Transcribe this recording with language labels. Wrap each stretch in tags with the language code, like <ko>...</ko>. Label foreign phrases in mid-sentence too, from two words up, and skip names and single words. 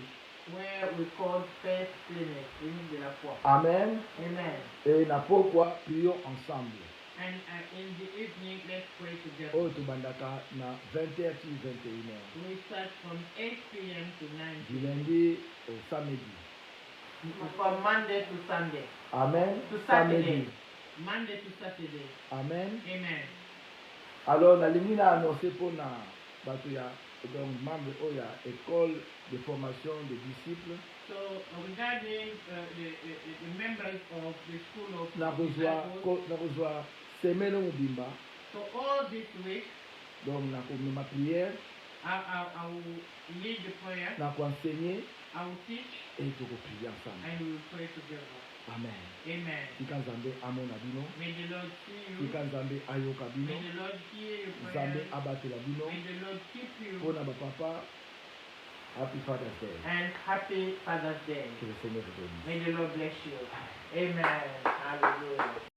<en>where we call Faith Clinic,</en> <fr>clinique de la foi.</fr> <en>Amen. Amen.</en> <fr>Et na pourquoi prions ensemble</fr> <en>And in the evening, let's pray together.</en> <ln>oyo tobandaka na 20h ti 21h</ln> <en>We start from 8 p.m. to 9</en> <fr>du</fr> <en>p.m.</en> <fr>lundi au samedi.</fr> <en>From Monday to Sunday. Amen. To Saturday.</en> <fr>Samedi.</fr> <en>Monday to Saturday. Amen. Amen.</en> <ln>Alors nalingi na annonce mpona bato ya donc membre oyo ya</ln> <fr>école de formation des disciples</fr> <en>So regarding the members of the school of</en> <ln>nakozwa</ln> <en>disciples,</en> <ln>semaine mobimba</ln> <en>so all this week</en> <ln>donc nakomema prière</ln> <en>I will lead the prayer,</en> <ln>nakoenseigner</ln> <en>I will teach,</en> <ln>et tokoprie ensemble.</ln> <en>and we will pray together. Amen. Amen.</en> <ln>Tika nzambe amona bino,</ln> <en>May the Lord see you.</en> <ln>tika nzambe ayoka bino,</ln> <en>May the Lord hear your</en> <ln>nzambe</ln> <en>prayer.</en> <ln>abatela bino.</ln> <en>May the Lord keep you.</en> <ln>Mpona bapapa,</ln> <en>happy Father's Day. And happy Father's Day.</en> <fr>Que le Seigneur vous bénisse.</fr> <en>May the Lord bless you. Amen. Hallelujah.</en>